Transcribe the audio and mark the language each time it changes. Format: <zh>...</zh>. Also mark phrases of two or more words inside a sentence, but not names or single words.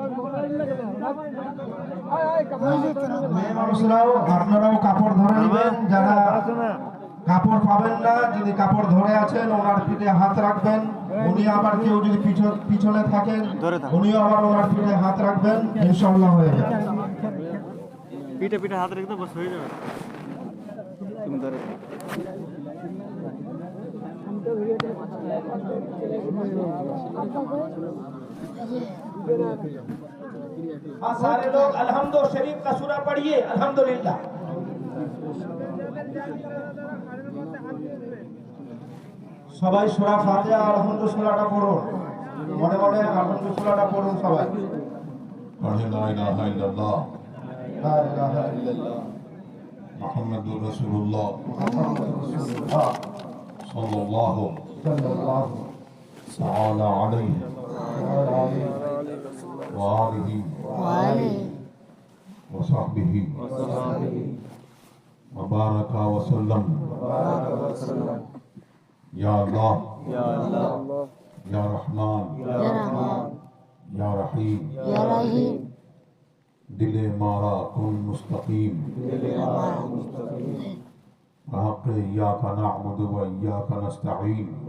<bn>মেয়ে মানুষরাও আপনারাও কাপড় ধরে নেবেন, যারা কাপড় পাবেন না, যিনি কাপড় ধরে আছেন ওনার পিঠে হাত রাখবেন, উনি আবার কেউ যদি পিছনে থাকেন উনিও আবার ওনার পিঠে হাত রাখবেন, ইনশাআল্লাহ হয়ে যাবে। পিঠে পিঠে হাত রেখে বস হয়ে যাবে। তুমি ধরে</bn> <ur>ہاں سارے لوگ الحمد شریف کا سورہ پڑھیے الحمدللہ.</ur> <bn>সবাই সূরা ফাতিহা আর আলহামদুলিল্লাহ সূরাটা পড়ুন, মনে মনে আলহামদুলিল্লাহ সূরাটা পড়ুন সবাই.</bn> <ar>পড়ে لا إله إلا الله لا إله إلا الله محمد رسول الله সাল্লাল্লাহু সাল্লাল্লাহু সাল্লাল্লাহু تعالى عليه আলাইহি وآله وصحبه وبارك وسلم. یا اللہ یا رحمان یا رحیم</ar> <fa>دل مارا کن مستقیم</fa> <ar>بحق ایاک نعبد و ایاک نستعین.</ar>